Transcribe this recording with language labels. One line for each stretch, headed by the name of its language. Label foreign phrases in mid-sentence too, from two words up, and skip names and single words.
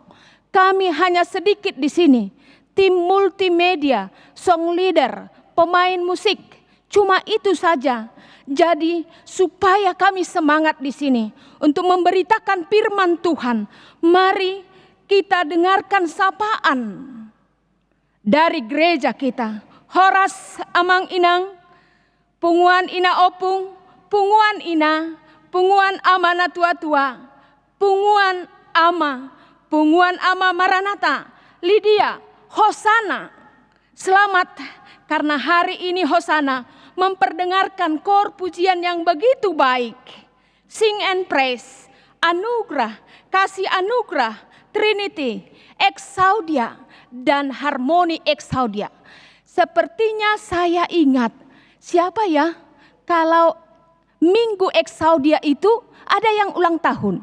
Indonesian: Kami hanya sedikit di sini. Tim multimedia,
English: song leader,
Indonesian: pemain musik. Cuma itu saja. Jadi supaya kami semangat di sini untuk memberitakan firman Tuhan. Mari kita dengarkan sapaan dari gereja kita.
Batak Toba: Horas Amang Inang, Punguan Ina Opung, Punguan Ina, Punguan Ama Natua-tua, Punguan Ama Maranatha, Lydia, Hosana.
Indonesian: Selamat karena hari ini Hosana memperdengarkan kor pujian yang begitu baik.
English: Sing and praise,
Indonesian: anugerah, kasih anugerah, Trinity, Exaudia, dan harmoni Exaudia. Sepertinya saya ingat, siapa ya? Kalau Minggu Exaudia itu ada yang ulang tahun.